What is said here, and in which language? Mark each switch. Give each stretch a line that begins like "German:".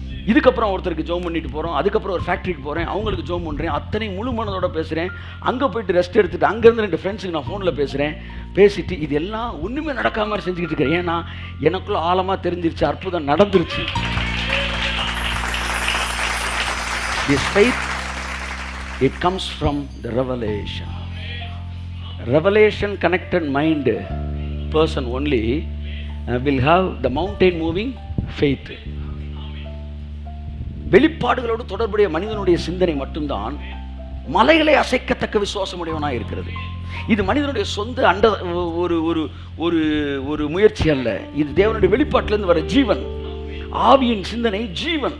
Tamil: இதுக்கப்புறம் ஒருத்தருக்கு ஜோம் பண்ணிட்டு போகிறோம். அதுக்கப்புறம் ஒரு ஃபேக்ட்ரிக்கு போகிறேன், அவங்களுக்கு ஜோம் பண்ணுறேன். அத்தனை முழு மனதோட பேசுகிறேன். அங்கே போய்ட்டு ரெஸ்ட் எடுத்துகிட்டு அங்கேருந்து 2 ஃப்ரெண்ட்ஸுக்கு நான் ஃபோனில் பேசுகிறேன். பேசிட்டு இது எல்லாம் ஒன்றுமே நடக்காம மாதிரி செஞ்சுக்கிட்டு இருக்கிறேன். ஏன்னா எனக்குள்ள ஆழமாக தெரிஞ்சிருச்சு, அற்புதம் நடந்துருச்சு.
English: This faith, it comes from the revelation. Revelation connected mind person only will have the mountain moving faith.
Tamil: வெளிப்பாடுகளோடு தொடர்புடைய மனிதனுடைய சிந்தனை மட்டும்தான் மலைகளை அசைக்கத்தக்க விசுவாசமுடையவனாக இருக்கிறது. இது மனிதனுடைய சொந்த ஒரு ஒரு ஒரு ஒரு முயற்சி அல்ல. இது தேவனுடைய வெளிப்பாட்டிலேருந்து வர ஜீவன், ஆவியின் சிந்தனை, ஜீவன்.